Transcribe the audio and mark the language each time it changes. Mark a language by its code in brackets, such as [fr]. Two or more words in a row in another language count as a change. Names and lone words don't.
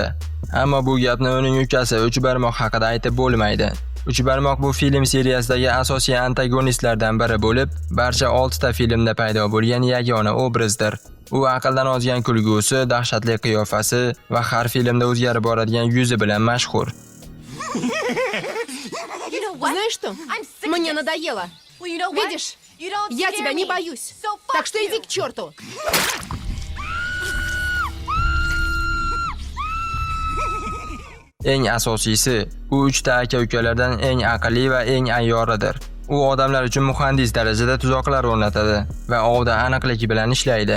[uz] Ammo bu gapni uning ukasi uch barmoq haqida aytib bo'lmaydi. Uch barmoq bu film seriyasidagi asosiy antagonistlardan biri bo'lib, barcha 6 ta filmda paydo bo'lgan yagona obrazdir. U aqldan ozgan kulgusi, dahshatli qiyofasi va har filmda o'zgarib boradigan yuzi bilan mashhur. [ru] Знаешь что? Мне надоело. Видишь? Я тебя не боюсь. Так что иди к черту. [uz] Eng asosiysi, u 3 ta aka-ukalardan eng aqlli va eng ayyoridir. U odamlar uchun muhandis darajada tuzoqlar o'rnatadi va ovda aniqlik bilan ishlaydi.